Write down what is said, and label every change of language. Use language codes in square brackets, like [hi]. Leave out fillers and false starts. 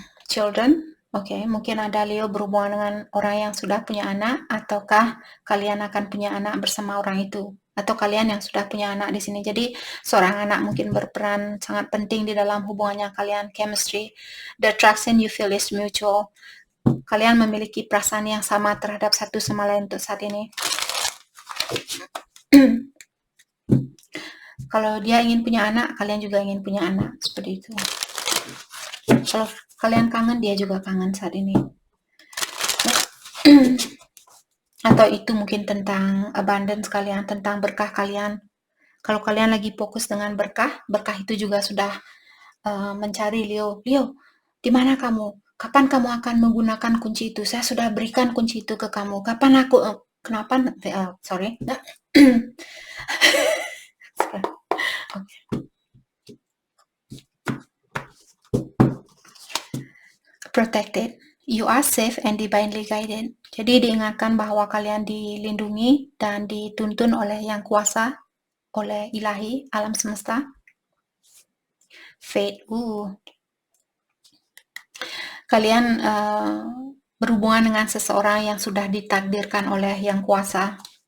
[id] Children, oke, mungkin ada Leo berhubungan dengan orang yang sudah punya anak, ataukah kalian akan punya anak bersama orang itu, atau kalian yang sudah punya anak di sini. Jadi seorang anak mungkin berperan sangat penting di dalam hubungannya kalian, chemistry. [en] The attraction you feel is mutual. [id] Kalian memiliki perasaan yang sama terhadap satu sama lain untuk saat ini. Kalau dia ingin punya anak, kalian juga ingin punya anak, seperti itu. Kalau kalian kangen, dia juga kangen saat ini. Atau itu mungkin tentang abundance kalian, tentang berkah kalian. Kalau kalian lagi fokus dengan berkah, berkah itu juga sudah mencari Leo. Leo, di mana kamu? Kapan kamu akan menggunakan kunci itu? Saya sudah berikan kunci itu ke kamu. Kapan aku, kenapa, sorry. Okay. [en] Protected. You are safe and divinely guided. [id] Jadi diingatkan bahwa kalian dilindungi dan dituntun oleh Yang Kuasa, oleh Ilahi, alam semesta. Fate. Kalian berhubungan dengan seseorang yang sudah ditakdirkan oleh Yang Kuasa.